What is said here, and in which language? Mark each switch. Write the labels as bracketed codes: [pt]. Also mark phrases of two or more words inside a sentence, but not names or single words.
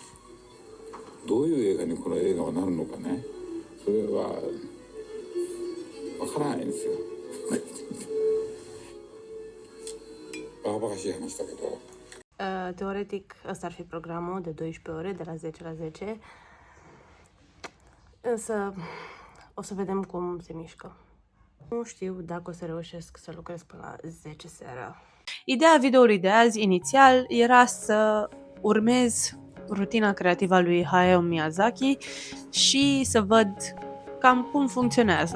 [ja] どういう映画にこの映画はなるのかね、それはわからないんですよ。バカバカしい話だけど。 [ro] Teoretic, ăsta ar fi programul de 12 ore, de la 10 la 10. Însă o să vedem cum se mișcă. Nu știu dacă o să reușesc să lucrez până la 10 seara. Ideea videoului de azi, inițial, era să urmez rutina creativă a lui Hayao Miyazaki și să văd cam cum funcționează.